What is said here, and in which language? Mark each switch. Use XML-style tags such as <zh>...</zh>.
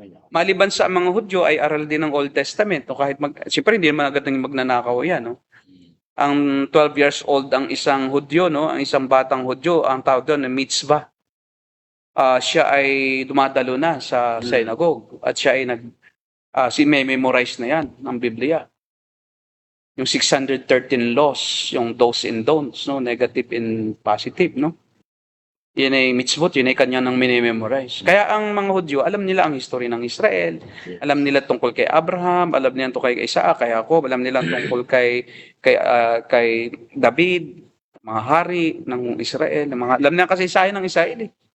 <tl>Maliban sa mga Hudyo ay aral din ng Old Testament. No? Siyempre, hindi naman agad ng magnanakaw yan. No? Ang 12 years old ang isang Hudyo, no? Ang isang batang Hudyo, ang tawag doon na mitzvah. Siya ay dumadalo na sa synagogue at siya ay memorize na yan ng Biblia. Yung 613 laws, yung</tl> <en>do's and don'ts,</en> <tl>no?</tl> <en>Negative and positive, no?</en> <tl>Yun ay mitzvot, yun ay kanya nang minimemorize. Kaya ang mga Hudyo, alam nila ang history ng Israel, alam nila tungkol kay Abraham, alam nila tungkol kay Isaac, kay Jacob, alam nila tungkol kay David, mga hari ng Israel, alam nila kasi ng Israel eh.</tl>